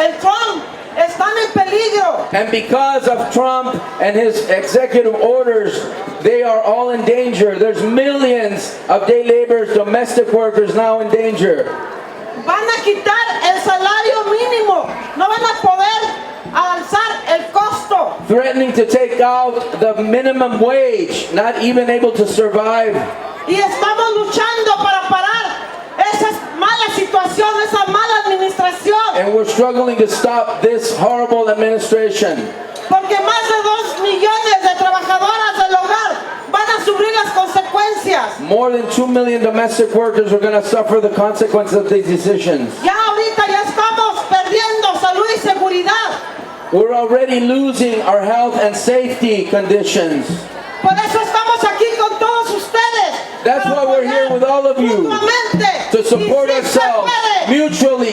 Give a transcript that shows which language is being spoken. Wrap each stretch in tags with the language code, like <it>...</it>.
<es>el Trump están en peligro.</es> <en>And because of Trump and his executive orders, they are all in danger. There's millions of day laborers, domestic workers now in danger.</en> <es>Van a quitar el salario mínimo. No van a poder alzar el costo.</es> <en>Threatening to take out the minimum wage, not even able to survive.</en> <es>Y estamos luchando para parar esa mala situación, esa mala administración.</es> <en>And we're struggling to stop this horrible administration.</en> <es>Porque más de 2 millones de trabajadoras del hogar van a sufrir las consecuencias.</es> <en>More than 2 million domestic workers are going to suffer the consequences of these decisions.</en> <es>Ya ahorita ya estamos perdiendo salud y seguridad.</es> <en>We're already losing our health and safety conditions.</en> <es>Por eso estamos aquí con todos ustedes.</es> <en>That's why we're here with all of you, to support ourselves mutually.</en>